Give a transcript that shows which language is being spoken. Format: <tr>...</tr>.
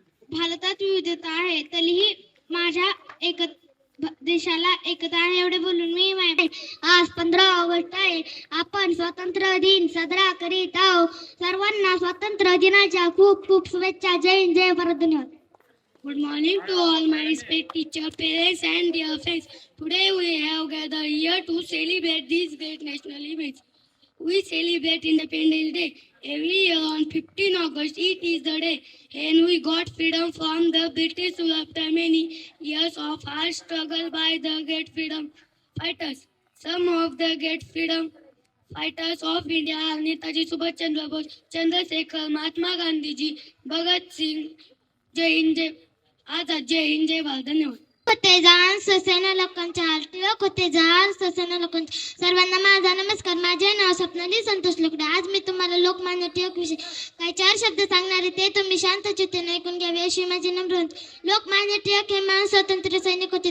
<mr>भारतात विविधता आहे, तरीही माझ्या देशाला एकता आहे. एवढे बोलून मी आज 15 ऑगस्ट आहे. आपण स्वातंत्र्य दिन साजरा करीत आहोत. सर्वांना स्वातंत्र्य दिनाच्या खूप खूप शुभेच्छा. जय हिंद, जय भारत. धन्यवाद.</mr> <en>Good morning to all my respected teacher, parents and dear friends. Today we have gathered here to celebrate these great national events. We celebrate Independence Day every year on 15 August. It is the day when we got freedom from the British rule after many years of hard struggle by the great freedom fighters. Some of the great freedom fighters of India are Netaji Subhash Chandra Bose, Chandrasekhar, Mahatma Gandhi ji, Bhagat Singh.</en> <mr>जय हिंद, जय आजाद. जय हिंद, जय भारत. धन्यवाद. होते जाण ससेना लोकांच्या टिळक होते जाण ससेना लोकांच्या. सर्वांना माझा नमस्कार. माझे नाव स्वप्नाली संतोष लोकडे. आज मी तुम्हाला लोकमान्य टिळक विषयी काही 4 शब्द सांगणार आहे. ते तुम्ही शांत चित्ताने ऐकून घ्यावे अशी माझी नम्र विनंती. लोकमान्य टिळक हे महान स्वातंत्र्य सैनिक होते.</mr>